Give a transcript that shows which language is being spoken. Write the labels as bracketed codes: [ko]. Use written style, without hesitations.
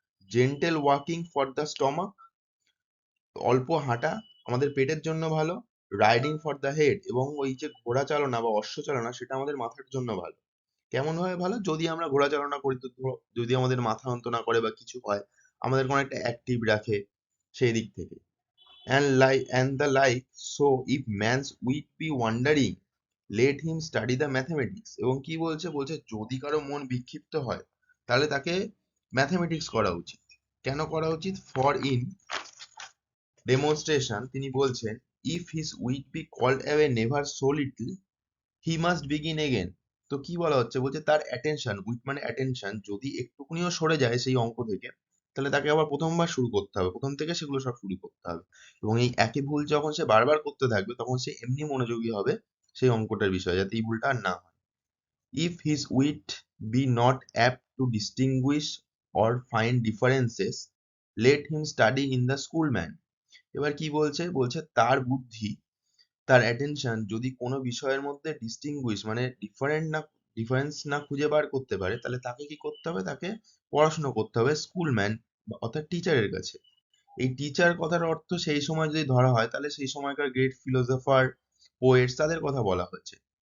[en] gentle walking for the stomach, [bn] অল্প হাঁটা আমাদের পেটের জন্য ভালো। [en] riding for the head, [bn] এবং ওই যে ঘোড়া চালনা বা অশ্ব চালনা সেটা আমাদের মাথার জন্য ভালো। কেমন ভাবে ভালো, যদি আমরা ঘোড়া চালনা করি তো যদি আমাদের মাথা যন্ত্রণা করে বা কিছু হয়, আমাদের কোনো একটা অ্যাক্টিভ রাখে সেই দিক থেকে। [en] And the like, so if man's weak be wandering let him study the mathematics। [bn] এবং কি বলছে, বলছে যদি কারো মন বিক্ষিপ্ত হয় তাহলে তাকে ম্যাথমেটিক্স করা উচিত। কেন করা উচিত, [en] for in demonstration [bn] তিনি বলছেন, [en] If his wit be called away never so little, he must begin again. [bn] তো কি বলা হচ্ছে, বলছে তার অ্যাটেনশন, উইট মানে অ্যাটেনশন, যদি একটুকুনিও সরে যায় সেই অঙ্ক থেকে, তাহলে তাকে আবার প্রথমবার শুরু করতে হবে, প্রথম থেকে সেগুলো সব শুরু করতে হবে। এবং এই একই ভুল যখন সে বারবার করতে থাকবে, তখন সে এমনি মনোযোগী হবে সেই অঙ্কটার বিষয়ে, যাতে এই ভুলটা আর না হয়। [en] If his wit be not apt to distinguish or find differences, let him study in the schoolman. [bn] এবার কি বলছে, বলছে তার বুদ্ধি, তার অ্যাটেনশন যদি কোনো বিষয়ের মধ্যে ডিস্টিংগুইশ মানে ডিফারেন্স না খুঁজে বার করতে পারে, তাহলে তাকে কি করতে হবে, তাকে পড়াশোনা করতে হবে স্কুলম্যান অর্থাৎ টিচারের কাছে। এই টিচার কথার অর্থ সেই সময় যদি ধরা হয়, তাহলে সেই সময়কার গ্রেট ফিলোসফার, পোয়েটস, তাদের কথা বলা হয়েছে।